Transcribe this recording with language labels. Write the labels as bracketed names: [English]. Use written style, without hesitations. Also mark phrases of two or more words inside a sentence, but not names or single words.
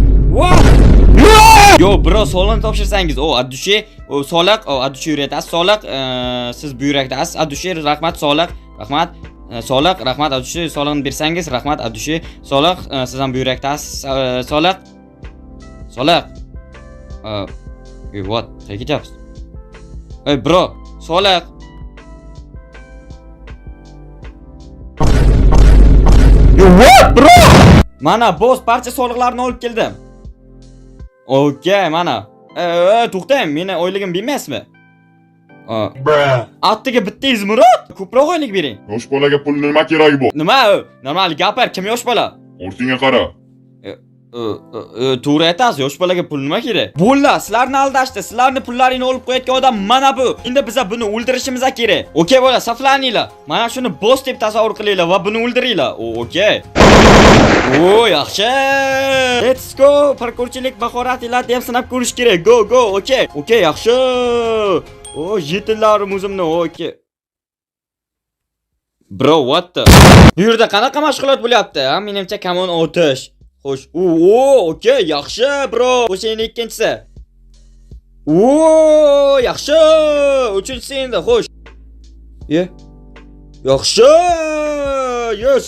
[Uzbek] Yo, bro, soliqni topshirsangiz, addushi, soliq, addushi yurayapsiz, soliq, siz buyrakdasiz, addushi, rahmat, soliq, rahmat. Soliq, rahmat, addushi, soliqni bersangiz, rahmat, addushi, soliq, siz ham buyrakdasiz, soliq. Soliq. What? Qayerga ketyapsiz? Ey, bro, soliq. [English] What, bro? [Uzbek] Mana boss barcha soliqlarni olib keldim. Okey, mana. To'xtang, meni oyligim bermaysizmi? Attiga bittangiz Murod. Ko'proq oylik bering. Yosh bolaga pul nima keragi bu? Nima? Normal gapir, kim yosh bola? Ortingga qara. To'g'ri aytasiz, yosh bolaga pul nima kerak? Bo'ldi, sizlarni aldashdi, sizlarni pullaringni olib qo'yayotgan odam mana bu. Endi biz buni o'ldirishimiz kerak. Okey, bola, saflaninglar. Mana shuni boss deb tasavvur qilinglar va buni o'ldiringlar. Okey. Yaxshi. [English] Let's go. [Uzbek] Parkurchilik mahoratinglarni ham sinab ko'rish kerak. Go. Okey. Okey, yaxshi. Yetinlarim o'zimni. Okey. [English] Bro, what the? [Uzbek] Bu yerda qanaqa mashg'ulot bo'lyapti? Menimcha kamon otish. Xo'sh. Okey, yaxshi, bro. O'sha endi ikkinchisi. Yaxshi. Uchinchisi endi, xo'sh. Yaxshi. Yes.